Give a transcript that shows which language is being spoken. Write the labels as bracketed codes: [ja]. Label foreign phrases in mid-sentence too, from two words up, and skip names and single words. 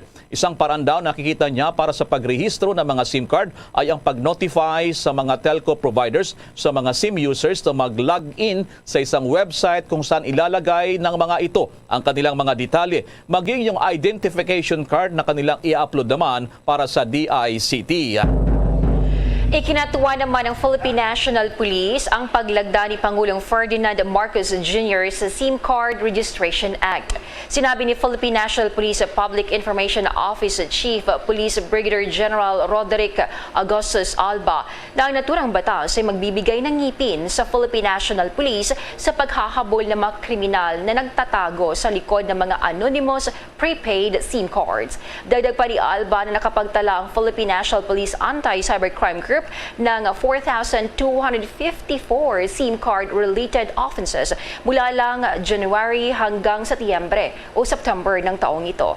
[tl] Isang paraan daw nakikita niya para sa pagrehistro ng mga SIM card ay ang pag-notify sa mga [en] telco providers [tl] sa mga [en] SIM users [tl] na mag-log in sa isang website kung saan ilalagay ng mga ito ang kanilang mga detalye, maging yung [en] identification card [tl] na kanilang i-upload naman para sa DICT. Ikinatuwa naman ng Philippine National Police ang paglagda ni Pangulong Ferdinand Marcos Jr. sa SIM Card Registration Act. Sinabi ni Philippine National Police Public Information Office Chief Police Brigadier General Roderick Agustus Alba na ang naturang batas ay magbibigay ng ngipin sa Philippine National Police sa paghahabol ng mga kriminal na nagtatago sa likod ng mga [en] anonymous prepaid SIM cards. [tl] Dagdag pa ni Alba na nakapagtala ang Philippine National Police Anti-Cybercrime Group ng 4,254 [en] SIM card-related offenses [tl] mula lang January hanggang Setyembre o September ng taong ito.